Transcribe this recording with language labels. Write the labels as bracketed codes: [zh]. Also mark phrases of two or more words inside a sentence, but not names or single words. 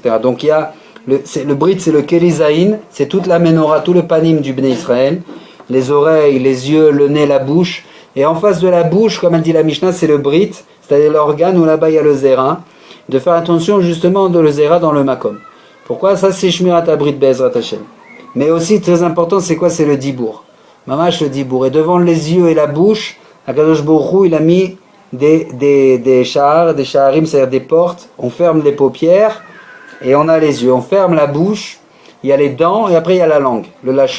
[fr] Donc il y a le brit, c'est le kelizaïn, c'est toute la menorah, tout le panim du Bnei Israël, les oreilles, les yeux, le nez, la bouche, et en face de la bouche, comme elle dit la Mishnah, c'est le brit, c'est-à-dire l'organe où là-bas il y a le zera, de faire attention justement de le zera dans le makom. Pourquoi ça c'est [he] שמירת הברית בעזרת השם. [fr] Mais aussi très important, c'est quoi? C'est le dibour. Mamash le dibour. Et devant les yeux et la bouche, [he] הקדוש ברוך הוא, [fr] il a mis des sha'arim, c'est-à-dire des portes, on ferme les paupières, et on a les yeux, on ferme la bouche, il y a les dents, et après il y a la langue, le lachon.